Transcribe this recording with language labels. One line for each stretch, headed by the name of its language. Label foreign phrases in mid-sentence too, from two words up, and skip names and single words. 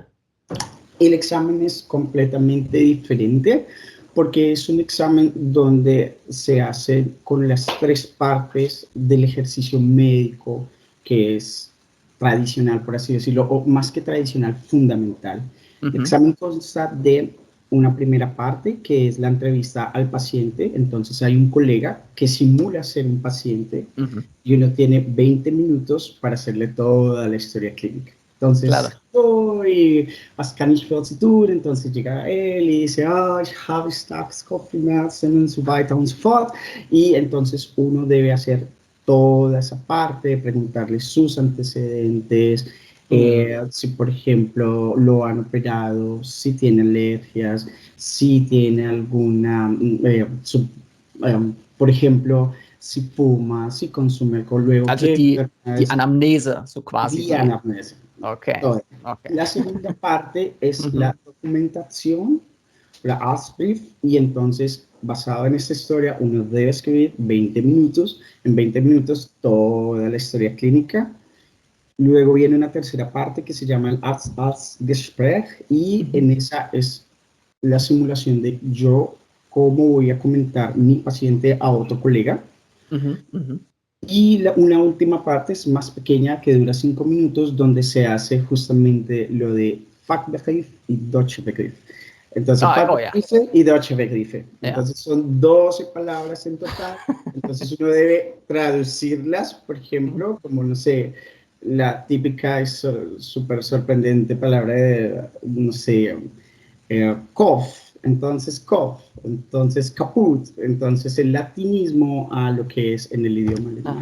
Spanish: El examen es completamente diferente porque es un examen donde se hace con las tres partes del ejercicio médico, que es tradicional, por así decirlo, o más que tradicional, fundamental. El examen consta de una primera parte, que es la entrevista al paciente. Entonces hay un colega que simula ser un paciente y uno tiene 20 minutos para hacerle toda la historia clínica. Claro. Entonces,
German: was kann ich für Sie tun?
Spanish: Entonces llega él y dice,
German: ich habe starkes Kopfschmerzen und so weiter und so fort.
Spanish: Y entonces uno debe hacer toda esa parte, preguntarle sus antecedentes, si por ejemplo lo han operado, si tiene alergias, si tiene alguna, por ejemplo, si fuma, si consume alcohol, luego
German: Also
Spanish: qué
German: die
Spanish: enfermedades,
German: Anamnese, so quasi die Anamnese. Okay,
Spanish: Todo. okay. La segunda parte es la documentación, la Arztbrief, y entonces, basado en esta historia, uno debe escribir 20 minutos, en 20 minutos toda la historia clínica. Luego viene una tercera parte que se llama el Arzt-Arzt-Gespräch y en esa es la simulación de yo cómo voy a comentar mi paciente a otro colega. Y una última parte es más pequeña que dura 5 minutos donde se hace justamente lo de Fachbegriff y
German: Deutsche Begriff.
Spanish: Entonces,
German: Oh, ja. Fachbegriffe y Deutsche Begriffe. Ja.
Spanish: Entonces son 12 palabras en total. Entonces uno debe traducirlas, por ejemplo, como no sé, la típica y súper sorprendente palabra de, no sé, cough, entonces cough, entonces caput, entonces el latinismo a lo que es en el idioma alemán.